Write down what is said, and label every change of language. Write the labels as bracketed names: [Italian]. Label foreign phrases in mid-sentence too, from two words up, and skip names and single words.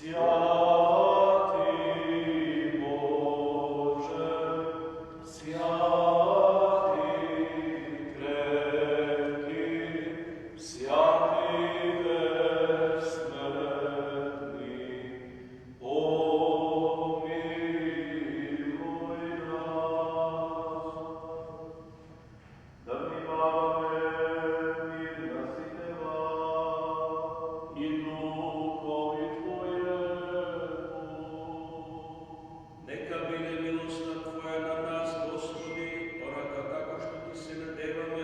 [Church Slavic] Святый Боже, святый крепкий, святый безсмертный, помилуй нас. [Macedonian] Да внимаваме мир на сите вас. [Church Slavic] И Духови Твоему. [Macedonian] Нека биде милоста Твоја на нас, Господи, онака како што Ти се надеваме.